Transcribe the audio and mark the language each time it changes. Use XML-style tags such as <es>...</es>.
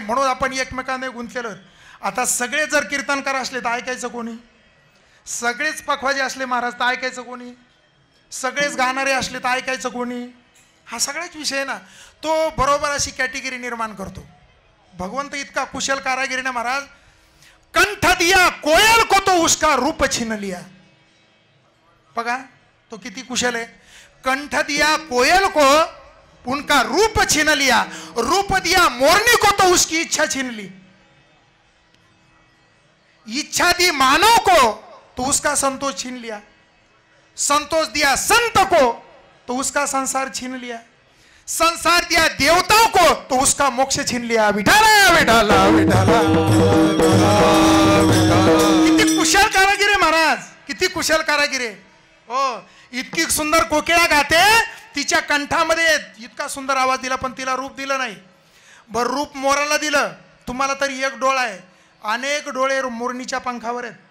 <mr>म्हणून आपण एकमेकांना गुंतलेलो. आता सगळे जर कीर्तनकार असले तर ऐकायचं कोणी, सगळेच पखवाजे असले महाराज तर ऐकायचं कोणी, सगळेच गाणारे असले तर ऐकायचं कोणी. हा सगळाच विषय ना. तो बरोबर अशी कॅटेगरी निर्माण करतो. भगवंत इतका कुशल कारागिरी ना महाराज.</mr> <hi>कंठ दिया कोयल को तो उसका रूप छीन लिया.</hi> <mr>बघा तो किती कुशल आहे.</mr> <hi>कंठ दिया कोयल को उनका रूप छीन लिया, रूप दिया मोरनी को तो उसकी इच्छा छीन ली, इच्छा दी मानव को तो उसका संतोष छीन लिया, संतोष दिया संत को तो उसका संसार छीन लिया, संसार दिया देवताओं को तो उसका मोक्ष छीन लिया.</hi> <mr>विठाला विठाला विठाला. किती कुशल कारागिरी महाराज, किती कुशल कारागिरी. हो इतकी सुंदर कोकिळा गाते, तिच्या कंठामध्ये इतका सुंदर आवाज दिला, पण तिला रूप दिलं नाही. बर रूप मोराला दिलं. तुम्हाला तरी एक डोळा आहे, अनेक डोळे मोरणीच्या पंखावर आहेत.</mr>